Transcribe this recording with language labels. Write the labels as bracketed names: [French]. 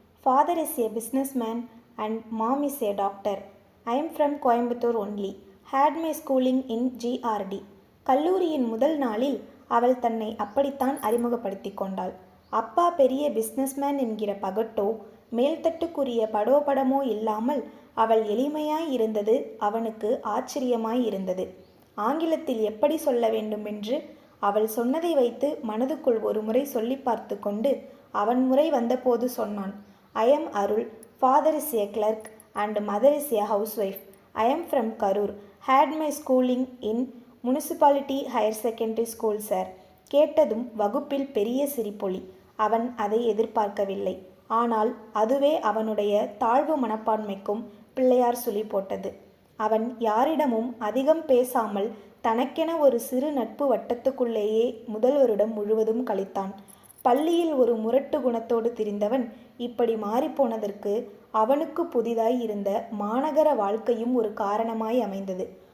[English] Father is a businessman and mom is a doctor. I am from Coimbatore only. Had my schooling in GRD. [Tamil] கல்லூரியின் முதல் நாளில் அவள் தன்னை அப்படித்தான் அறிமுகப்படுத்தி கொண்டாள். அப்பா பெரிய பிஸ்னஸ்மேன் என்கிற பகட்டோ மேல்தட்டுக்குரிய படோபடமோ இல்லாமல் அவள் எளிமையாய் இருந்தது அவனுக்கு ஆச்சரியமாய் இருந்தது. ஆங்கிலத்தில் எப்படி சொல்ல வேண்டுமென்று அவள் சொன்னதை வைத்து மனதுக்குள் ஒரு முறை சொல்லி பார்த்து கொண்டு அவன் முறை வந்தபோது சொன்னான். [English] I am Arul. Father is a clerk and mother is a housewife. I am from Karur. Had my schooling in municipality higher secondary school sir. [Tamil] கேட்டதும் வகுப்பில் பெரிய சிரிப்பொலி. அவன் அதை எதிர்பார்க்கவில்லை. ஆனால் அதுவே அவனுடைய தாழ்வு மனப்பான்மைக்கும் பிள்ளையார் சுழி போட்டது. அவன் யாரிடமும் அதிகம் பேசாமல் தனக்கென ஒரு சிறு நட்பு வட்டத்துக்குள்ளேயே முதல் வருடம் முழுவதும் கழித்தான். பள்ளியில் ஒரு முரட்டு குணத்தோடு திரிந்தவன் இப்படி மாறிப்போனதற்கு அவனுக்கு புதிதாய் இருந்த மாநகர வாழ்க்கையும் ஒரு காரணமாய் அமைந்தது.